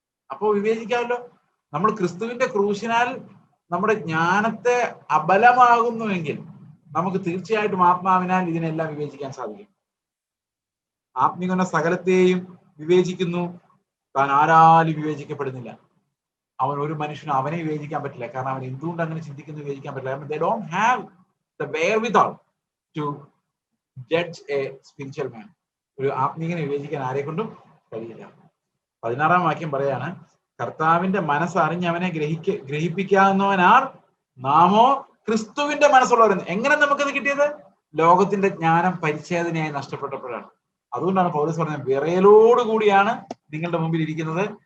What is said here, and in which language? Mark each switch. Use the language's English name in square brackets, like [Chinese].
[Malayalam] അപ്പോ വിവേചിക്കാമല്ലോ. നമ്മൾ ക്രിസ്തുവിന്റെ ക്രൂശിനാൽ നമ്മുടെ ജ്ഞാനത്തെ അബലമാകുന്നുവെങ്കിൽ നമുക്ക് തീർച്ചയായിട്ടും ആത്മാവിനാൽ ഇതിനെല്ലാം വിവേചിക്കാൻ സാധിക്കും. ആത്മീകന സകലത്തെയും വിവേചിക്കുന്നു, താൻ ആരാലും വിവേചിക്കപ്പെടുന്നില്ല. അവൻ ഒരു മനുഷ്യനും അവനെ വിവേചിക്കാൻ പറ്റില്ല. കാരണം അവൻ എന്തുകൊണ്ട് അങ്ങനെ ചിന്തിക്കുന്നു വിവേചിക്കാൻ പറ്റില്ല. [English] They don't have the wherewithal to judge a spiritual man. [Malayalam] ഒരു ആത്മീകനെ വിവേചിക്കാൻ ആരെ കൊണ്ടും കഴിയില്ല. 16-ാം വാക്യം പറയാണ്, കർത്താവിന്റെ മനസ്സറിഞ്ഞവനെ ഗ്രഹിപ്പിക്കാവുന്നവനാർ നാമോ ക്രിസ്തുവിന്റെ മനസ്സുള്ളവരെന്ന്. എങ്ങനെ നമുക്കത് കിട്ടിയത്? ലോകത്തിന്റെ ജ്ഞാനം പരിച്ഛേദനയായി നഷ്ടപ്പെട്ടപ്പോഴാണ്. അതുകൊണ്ടാണ് പൗലോസ് പറഞ്ഞത്, വിറയലോടുകൂടിയാണ് നിങ്ങളുടെ മുമ്പിൽ ഇരിക്കുന്നത്.